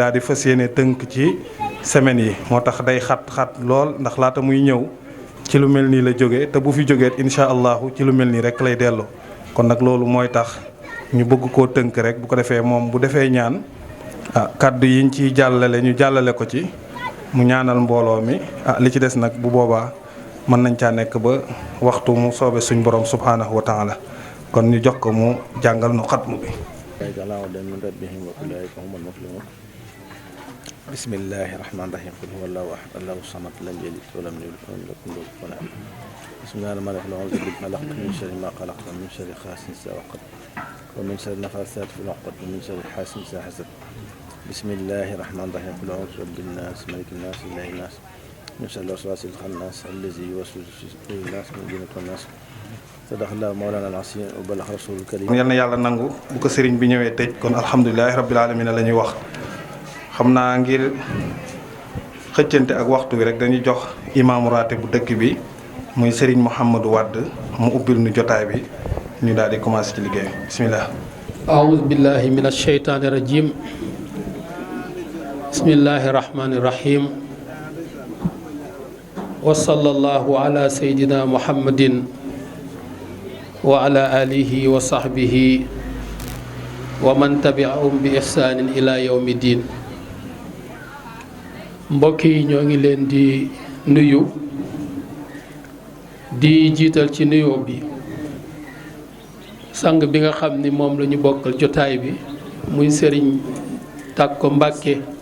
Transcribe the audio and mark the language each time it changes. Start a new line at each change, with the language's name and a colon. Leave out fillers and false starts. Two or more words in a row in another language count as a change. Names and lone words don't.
Wolof: daal di fas yéene tënk ci semaine yi moo tax day xat lool ndax laata muy ñëw ci lu mel nii la jóge te bu fi jógeet
Arabic: إن شاء الله
Wolof: ci lu mel nii rek lay dellu kon nag loolu mooy tax ñu bëgg koo tënk rek bu ko defee moom bu defee ñaan kàddu yiñ ciy jàllale ñu jàllale ko ci mu ñaanal mbooloo mi li ci des nag bu boobaa mën nañ caa nekk ba waxtu mu soobe suñ borom
Arabic: سبحانه وتعالى
Wolof: kon ñu jox ko mu jàngal nu xatmu bi
Arabic: بسم الله الرحمن الرحيم قل هو الله أحد الله الصمد لم يلد ولم يولد ولم يكن له كفوا أحد بسم الله الرحمن الرحيم أعوذ بك من شر ما خلق ومن شر غاسق إذا وقب ومن شر النفاثات في العقد ومن شر حاسد إذا حسد بسم الله الرحمن الرحيم قل أعوذ برب الناس ملك الناس إله الناس من شر الوسواس الخناس الذي يوسوس في صدور الناس من الجنة والناس صدق الله مولانا العظيم وبلغ رسوله الكريم.
Wolof: yal na yàlla nangu bu ko sëriñ bi ñëwee tëj kon
Arabic: الحمد لله رب العالمين
Wolof: la ñuy wax. xam naa ngir xëccante ak waxtu bi rek dañuy jox imaamu raate bu dëkk bi muy sëriñ Mouhamadou Wade mu ubbil nu jotaay bi ñu daal di commencé ci liggéey bismillah.
Arabic: أعوذ بالله من الشيطان الرجيم بسم الله الرحمن الرحيم وصلى الله على سيدنا محمد وعلى آله وصحبه ومن تبعهم بإحسان إلى يوم الدين.
Wolof: mbokk yi ñoo ngi leen di nuyu di jiital ci nuyoo bi sang bi nga xam ni moom la ñu bokkal jotaay bi muy sëriñ Tàkko Mbàkke.